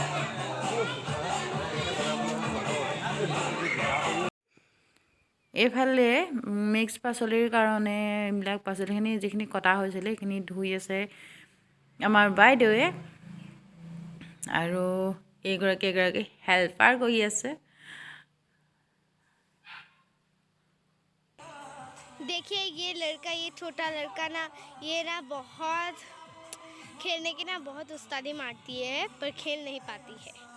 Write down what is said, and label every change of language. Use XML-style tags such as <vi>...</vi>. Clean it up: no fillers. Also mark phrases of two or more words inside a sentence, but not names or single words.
<as>এইফালে মিক্স পাচলিৰ কাৰণে এইবিলাক পাচলিখিনি যিখিনি কটা হৈছিলে সেইখিনি ধুই আছে আমাৰ বাইদেৱে আৰু এগৰাকী হেল্পাৰ কৰি আছে</as> <hi>देखिए ये लड़का ये छोटा लड़का ना ये ना बहुत खेलने की ना बहुत उस्तादी मारती है पर खेल नहीं पाती है</hi>